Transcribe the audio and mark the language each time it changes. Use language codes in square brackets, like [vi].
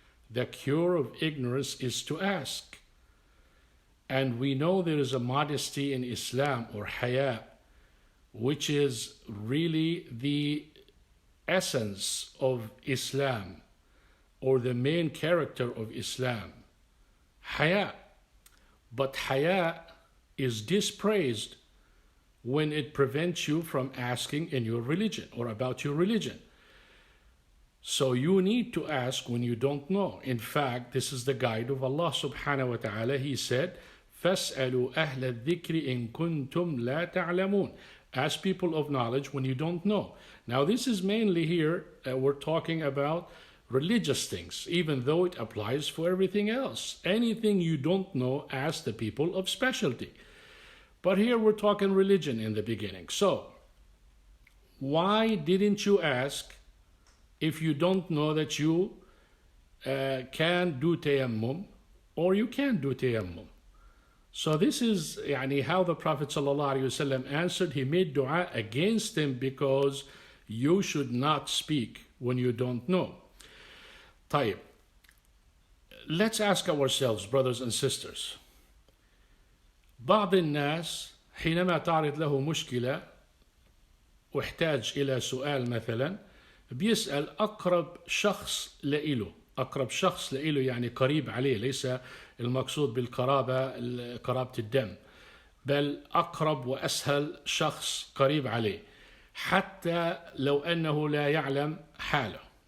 [en] The cure of ignorance is to ask. And we know there is a modesty in Islam, or haya, which is really the essence of Islam, or the main character of Islam. Haya. But haya is dispraised when it prevents you from asking in your religion or about your religion. So you need to ask when you don't know. In fact, this is the guide of Allah subhanahu wa ta'ala. He said, [ar] فَاسْأَلُوا أَهْلَ الذِّكْرِ إِن كُنْتُمْ لَا تَعْلَمُونَ. [en] Ask people of knowledge when you don't know. Now this is mainly here, we're talking about religious things, even though it applies for everything else. Anything you don't know, ask the people of specialty. But here we're talking religion in the beginning. So, why didn't you ask if you don't know that you can do tayammum or you can't do tayammum? So this is how the Prophet ﷺ answered. He made dua against them because you should not speak when you don't know. [ar] طيب. [en] Let's ask ourselves, brothers and sisters. [ar] بعض الناس حينما تعرض له مشكلة واحتاج إلى سؤال مثلا, بيسأل أقرب شخص لإله. أقرب شخص لإله يعني قريب عليه, ليس المقصود بالقرابة قرابة الدم, بل أقرب وأسهل شخص قريب عليه, حتى لو أنه لا يعلم حاله.